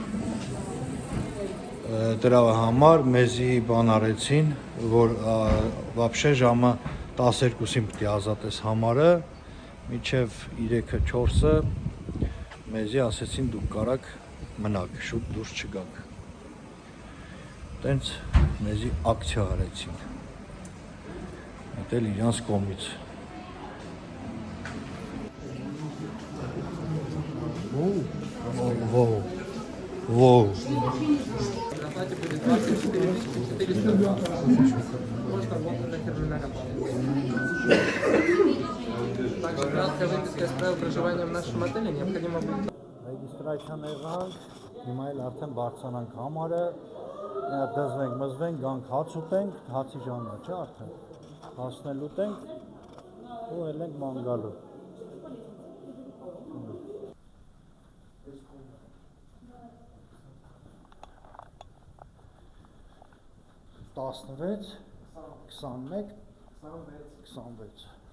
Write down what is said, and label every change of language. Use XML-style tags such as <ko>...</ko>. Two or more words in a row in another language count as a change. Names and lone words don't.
<hy>դրա համար մեզի բան արեցին, որ вообще ժամը 12-ին պետք է ազատես համարը, մինչև 3-4-ը մեզի ասեցին դուք կարաք մնաք, շուտ դուրս չգաք։ Տենց մեզի ակցիա արեցին։ Այդ էլ իրանց կողմից։ Воу.</hy> <ru>Также краткая выписка из правил проживания в нашем отеле необходимо будет.</ru> <hy>Ռեգիստրացիան եղանք, հիմա էլ արդեն բարձրանանք համարը, դզվենք, մզվենք, գանք հաց ուտենք, հացի ժամն է, չէ՞ արդեն։ Հասնել ուտենք ու ելենք ման գալու։ Տասնվեց, 21, 26։</hy>